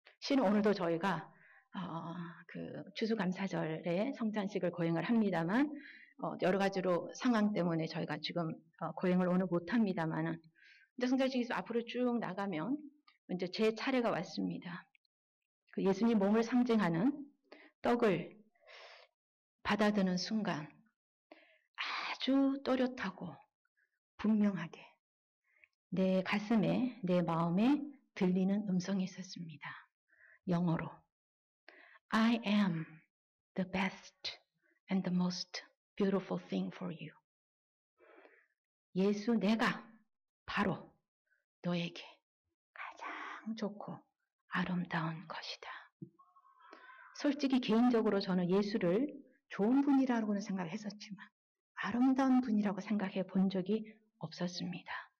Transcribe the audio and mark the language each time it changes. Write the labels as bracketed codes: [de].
[ko] 실은 오늘도 저희가 그 추수감사절에 성찬식을 거행을 합니다만 여러 가지로 상황 때문에 저희가 지금 거행을 오늘 못합니다만은 이제 성찬식에서 앞으로 쭉 나가면 이제 제 차례가 왔습니다. 그 예수님 몸을 상징하는 떡을 받아드는 순간 아주 또렷하고 분명하게 내 가슴에, 내 마음에 들리는 음성이 있었습니다. 영어로 [en] I am the best and the most beautiful thing for you. [ko] 예수, 내가 바로 너에게 가장 좋고 아름다운 것이다. 솔직히 개인적으로 저는 예수를 좋은 분이라고는 생각했었지만 아름다운 분이라고 생각해 본 적이 없었습니다.